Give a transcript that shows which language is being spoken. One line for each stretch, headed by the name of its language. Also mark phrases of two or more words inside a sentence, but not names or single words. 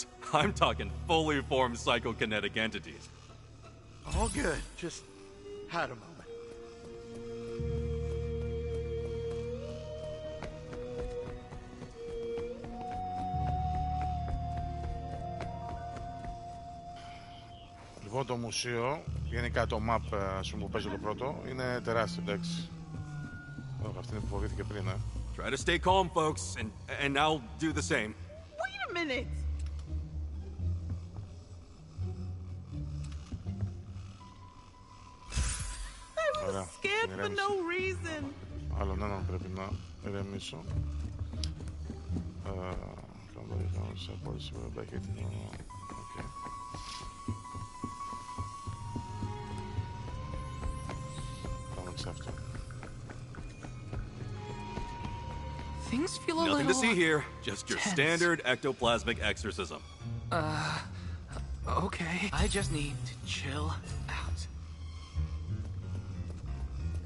English: I'm talking fully formed psychokinetic entities. All good. Just had a moment.
Greek: Λοιπόν, το μουσείο, γενικά το map που παίζει το πρώτο, είναι τεράστιο, εντάξει. Αυτή είναι που φοβήθηκε πριν,
English: Try to stay calm, folks, and I'll do the same. Wait a minute! I was scared for no reason.
Greek: Άλλον έναν πρέπει να ηρεμήσω. Σε απόλυση που έχει την... Οκ. Πάμε σε αυτό.
English: Things feel a Nothing little... to see here. Just your tense. standard ectoplasmic exorcism. Okay. I just need to chill out.